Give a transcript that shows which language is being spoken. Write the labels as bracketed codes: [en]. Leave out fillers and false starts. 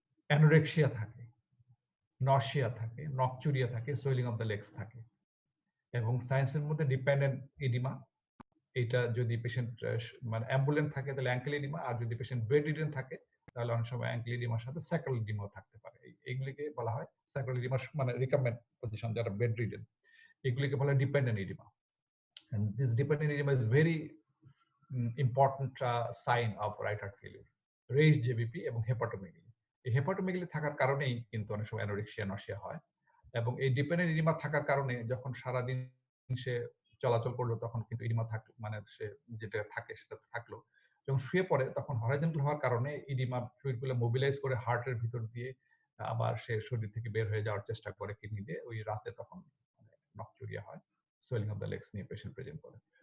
[bn] Anorexia থাকে, nausea থাকে, নকচুরিয়া থাকে, সোয়েলিং অফ দ্য লেগস থাকে এবং সায়েন্সের মধ্যে ডিপেন্ডেন্ট এডিমা, এটা যদি পেশেন্ট মানে অ্যাম্বুলেন্ট থাকে তাহলে অ্যাঙ্কেল এডিমা, আর যদি পেশেন্ট বেড রিডেন থাকে তাহলে অনেক সময় অ্যাঙ্কেল এডিমার সাথে স্যাক্রাল এডিমাও থাকতে পারে। এইগুলিকে বলা হয় স্যাক্রাল এডিমা, মানে রিকাম্বেন্ট পজিশন যারা বেড রিডেন, এগুলিকে বলা হয় dependent oedema. [en] And this dependent edema is very important sign of right heart failure. [bn] Raised JVP এবং হেপাটোমেগালি, এই হেপাটোমেগালি থাকার কারণেই কিন্তু অনেক সময় অ্যানোরেক্সিয়া নসিয়া হয় এবং এই ডিপেন্ডেন্ট এডিমা থাকার কারণে যখন সারাদিন সে চলাচল করলো তখন কিন্তু এডিমা থাকলো, মানে সে যেটা থাকে সেটা থাকলো, যখন শুয়ে পড়ে তখন হরাইজন্টাল হওয়ার কারণে এডিমা ফ্লুইডগুলো মোবিলাইজ করে হার্টের ভিতর দিয়ে আবার সে শরীর থেকে বের হয়ে যাওয়ার চেষ্টা করে কিডনি দিয়ে, ওই রাতে তখন নকচুরিয়া হয়, [en] swelling of the legs [bn] নিয়ে পেশেন্ট প্রেজেন্ট করে।